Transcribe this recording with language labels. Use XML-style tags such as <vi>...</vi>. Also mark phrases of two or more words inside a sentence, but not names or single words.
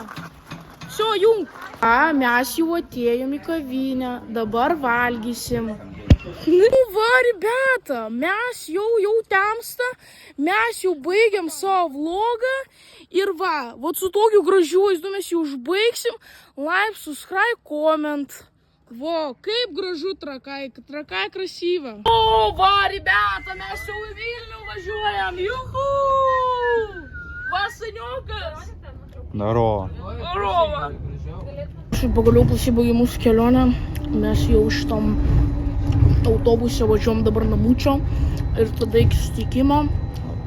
<ru>Все, jung.</ru> <lt>Mes jau atėjom į kavinę, dabar valgysim. Nu va, rебята, mes jau temsta, mes jau baigiam savo vlogą ir va, su tokiu gražiu vaizdu mes jau užbaigsim.</lt> <en>Like, subscribe, comment.</en> <lt>Va, kaip gražu Trakai krasyva. O, va, rебята, mes jau į Vilnių važiuojam, juhu! Va, seniokas.</lt> <ru>Здорово. Здорово.</ru> <lt>Pagaliau pasibaigė mūsų kelionė, mes jau šitam autobuse važiuojam dabar namučio ir tada iki susitikimo.</lt>